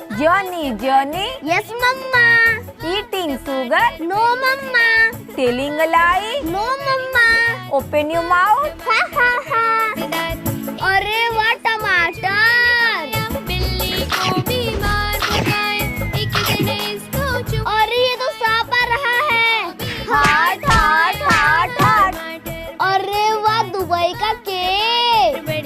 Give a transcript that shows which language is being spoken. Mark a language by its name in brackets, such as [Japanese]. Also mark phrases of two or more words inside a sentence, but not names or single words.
[English] Johnny, Yes, Mama. eating sugar, No, Mama. telling a lie, No, Mama. open your mouth. Ha ha ha. [Hindi] अरे वाह टमाटर। अरे ये तो सांप आ रहा है। [English] heart heart heart heart. [Hindi] अरे वाह दुबई का केक।